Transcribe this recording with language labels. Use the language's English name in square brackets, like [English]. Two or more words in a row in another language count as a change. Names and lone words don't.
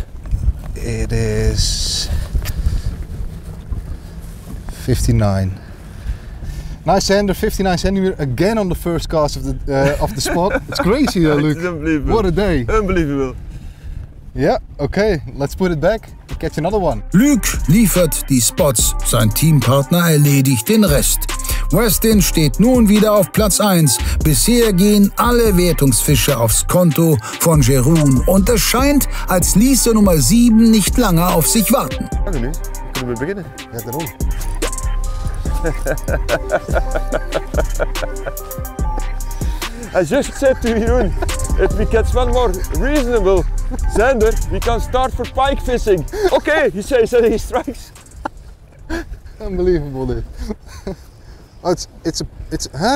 [English] It is 59. Nice sander, 59 centimeter again on the first cast of the spot. It's crazy though, Luke. It's unbelievable. What a day. Unbelievable. Yeah, okay, let's put it back. Catch another one. [German] Luke liefert die Spots, sein Teampartner erledigt den Rest. Weston steht nun wieder auf Platz 1. Bisher gehen alle Wertungsfische aufs Konto von Jeroen und es scheint, als ließe Nummer 7 nicht lange auf sich warten. [Dutch] Kunnen we beginnen? Ja, daarom. [English] I just said to Jeroen, if we catch one more reasonable zander, we can start for pike fishing. Okay, he says that he strikes. Unbelievable, this. Oh, it's huh?